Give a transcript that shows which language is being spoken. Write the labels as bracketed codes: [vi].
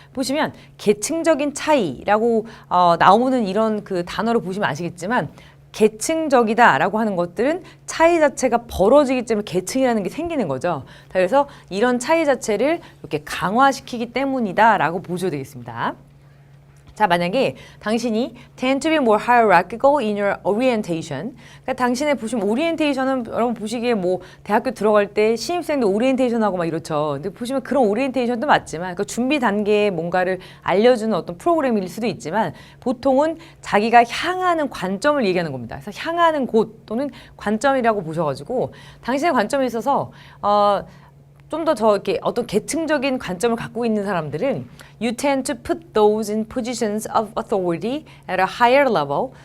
[ko] 보시면 계층적인 차이라고 나오는 이런 그 단어를 보시면 아시겠지만 계층적이다라고 하는 것들은 차이 자체가 벌어지기 때문에 계층이라는 게 생기는 거죠. 그래서 이런 차이 자체를 이렇게 강화시키기 때문이다라고 보셔야 되겠습니다. 자, 만약에 당신이 [en] tend to be more hierarchical in your orientation. [ko] 그러니까 당신의 보시면 오리엔테이션은 여러분 보시기에 뭐 대학교 들어갈 때 신입생들 오리엔테이션하고 막 이렇죠. 근데 보시면 그런 오리엔테이션도 맞지만 그 준비 단계에 뭔가를 알려주는 어떤 프로그램일 수도 있지만 보통은 자기가 향하는 관점을 얘기하는 겁니다. 그래서 향하는 곳 또는 관점이라고 보셔가지고 당신의 관점에 있어서 좀 더 이렇게 어떤 계층적인 관점을 갖고 있는 사람들은 [en] you tend to put those in positions of authority at a higher level.